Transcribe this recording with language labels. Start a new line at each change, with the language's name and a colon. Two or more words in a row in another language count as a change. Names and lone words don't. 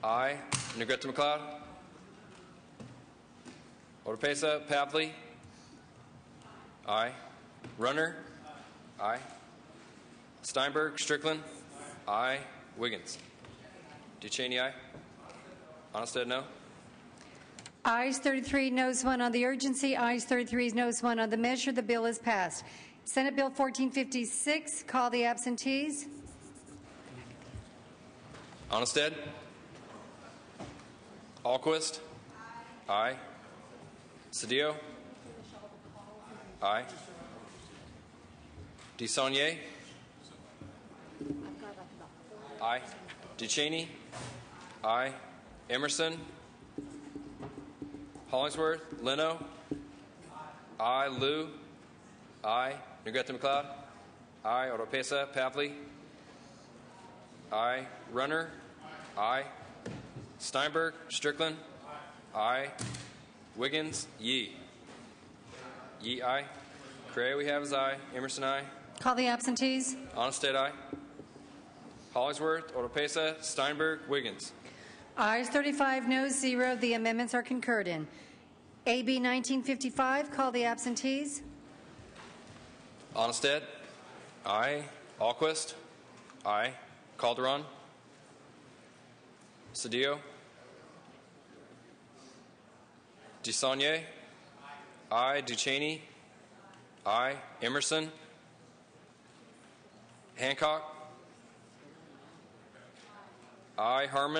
English: Negrete McLeod, Oropesa, Pavley. Aye. Runner. Aye. Steinberg, Strickland. Aye. Wiggins. Duchesne, aye. Onnested, no. Ayes 33, noes 1 on the urgency. Ayes 33, noes 1 on the measure. The bill is passed. Senate Bill 1456, call the absentees. Onnested. Alquist. Aye. Cedillo. Aye. DeSaulnier. Aye. Duchesne. Aye. Emerson. Hollingsworth. Leno. Aye. Liu. Aye. Negrete McLeod. Aye. Oropesa. Pavley. Aye. Runner. Aye. Steinberg. Strickland. Aye. Wiggins. Yee. Yee, aye. Cray, we have as aye. Emerson, aye. Call the absentees. Onnested, aye. Hollingsworth, Oropesa, Steinberg, Wiggins. Ayes 35, noes 0. The amendments are concurred in. AB 1955, call the absentees. Onnested, aye. Alquist, aye. Calderon. Cedillo. DeSaulnier, aye. Duchesne, aye. Emerson. Hancock, aye. Harmon.